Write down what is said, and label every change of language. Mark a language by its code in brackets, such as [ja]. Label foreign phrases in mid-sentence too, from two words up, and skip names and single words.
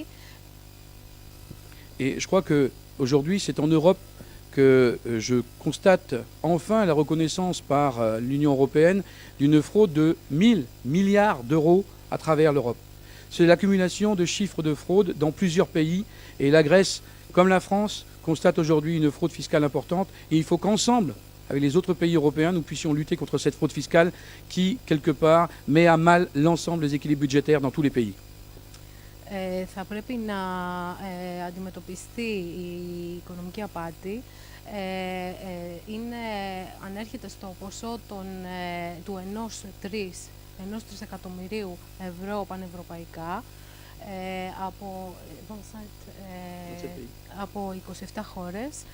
[fr] Et je crois qu'aujourd'hui, c'est en Europe que je constate enfin la reconnaissance par l'Union européenne d'une fraude de 1000 milliards d'euros à travers l'Europe. C'est l'accumulation de chiffres de fraude dans plusieurs pays et la Grèce, comme la France, constate aujourd'hui une fraude fiscale importante et il faut qu'ensemble, avec les autres pays européens, nous puissions lutter contre cette fraude fiscale qui, quelque part, met à mal l'ensemble des équilibres budgétaires dans tous les pays. [el] Θα πρέπει να αντιμετωπιστεί η οικονομική απάτη. Ανέρχεται στο ποσό του 1 τρισεκατομμυρίου ευρώ πανευρωπαϊκά από 27 χώρες.